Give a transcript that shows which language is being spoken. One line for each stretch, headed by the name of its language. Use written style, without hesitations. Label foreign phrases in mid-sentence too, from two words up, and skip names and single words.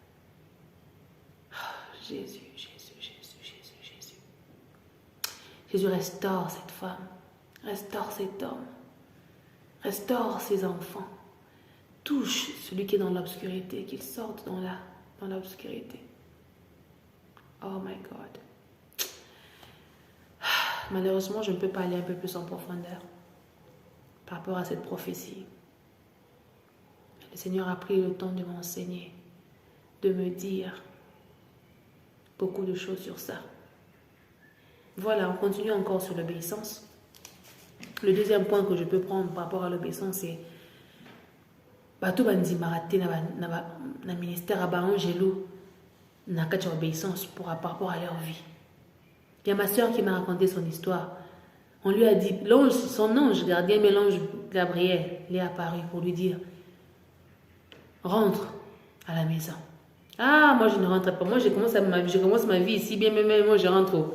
French: Oh, Jésus, Jésus, Jésus, Jésus, Jésus. Jésus, restaure cette femme. Restaure cet homme. Restaure ses enfants. Touche celui qui est dans l'obscurité, qu'il sorte dans l'obscurité.
English: Oh my God.
French: Malheureusement, je ne peux pas aller un peu plus en profondeur par rapport à cette prophétie. Le Seigneur a pris le temps de m'enseigner, de me dire beaucoup de choses sur ça. Voilà, on continue encore sur l'obéissance. Le deuxième point que je peux prendre par rapport à l'obéissance, c'est
Lingala: bato bandi maraté na ministère à Angelo na kati
French: obéissance par rapport à leur vie. Il y a ma soeur qui m'a raconté son histoire. On lui a dit, son ange gardien, mais l'ange Gabriel, il est apparu pour lui dire, rentre à la maison. Ah, moi je ne rentre pas. Moi je commence ma vie ici, bien même moi je rentre.